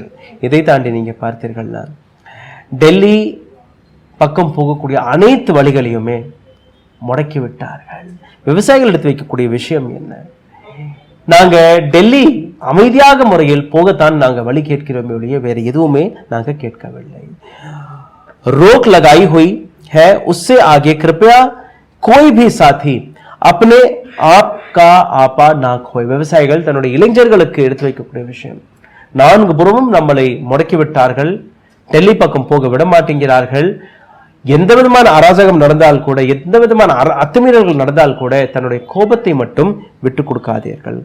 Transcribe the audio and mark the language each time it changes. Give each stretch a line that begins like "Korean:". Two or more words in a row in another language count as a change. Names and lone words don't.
Tamil: இதை தாண்டி நீங்க பார்த்தீர்கள்னா, டெல்லி பக்கம் போகக்கூடிய அனைத்து வழிகளையுமே முடக்கி விட்டார்கள். விவசாயிகள் எடுத்து வைக்கக்கூடிய விஷயம் என்ன? நாங்க டெல்லி அமைதியாக முறையில் போகத்தான் நாங்க வழி கேட்கிறோமே ஒழிய வேற எதுவுமே நாங்க கேட்கவில்லை.
Hindi: रोक लगाई हुई है, उससे आगे कृपया कोई भी साथी अपने आप का आपा ना खोए.
Tamil: விவசாயிகள் தன்னுடைய இளைஞர்களுக்கு எடுத்து வைக்கக்கூடிய விஷயம், 4 புறமும் நம்மளை முடக்கி விட்டார்கள், டெல்லி பக்கம் போக விட மாட்டேங்கிறார்கள். எந்த விதமான அராஜகம் நடந்தால் கூட, எந்த விதமான அத்துமீறல்கள் நடந்தால் கூட தன்னுடைய கோபத்தை மட்டும் விட்டு கொடுக்காதீர்கள்.